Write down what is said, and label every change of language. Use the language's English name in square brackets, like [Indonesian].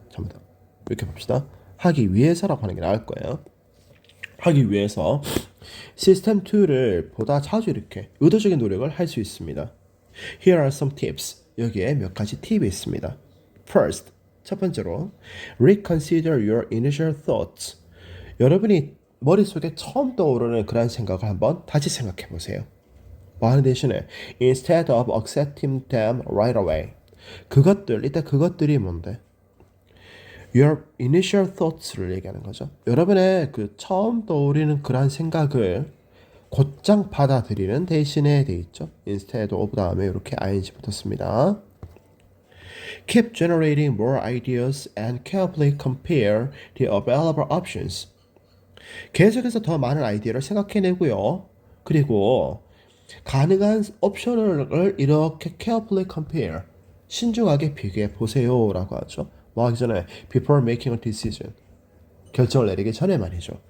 [Korean] 잠깐만 이렇게 봅시다. 하기 위해서라고 하는 게 나을 거예요. 하기 위해서 시스템 2를 보다 자주 이렇게 의도적인 노력을 할 수 있습니다. [English] Here are some tips. [Korean] 여기에 몇 가지 팁이 있습니다. [English] First, [Korean] 첫 번째로 [English] reconsider your initial thoughts. [Korean] 여러분이 머릿속에 처음 떠오르는 그런 생각을 한번 다시 생각해 보세요. 뭐 하는 대신에 [English] instead of accepting them right away. [Korean] 이때 그것들이 뭔데? [English] Your initial thoughts [Korean] 를 얘기하는 거죠. 여러분의 그 처음 떠오르는 그런 생각을 곧장 받아들이는 대신에 돼 있죠. instead of 다음에 이렇게 ing 붙었습니다. [English] Keep generating more ideas and carefully compare the available options. [Korean] 계속해서 더 많은 아이디어를 생각해내고요. 그리고 가능한 옵션을 이렇게 [English] carefully compare, [Korean] 신중하게 비교해 보세요 라고 하죠. 뭐 하기 전에 [English] before making a decision, [Korean] 결정을 내리기 전에 말이죠.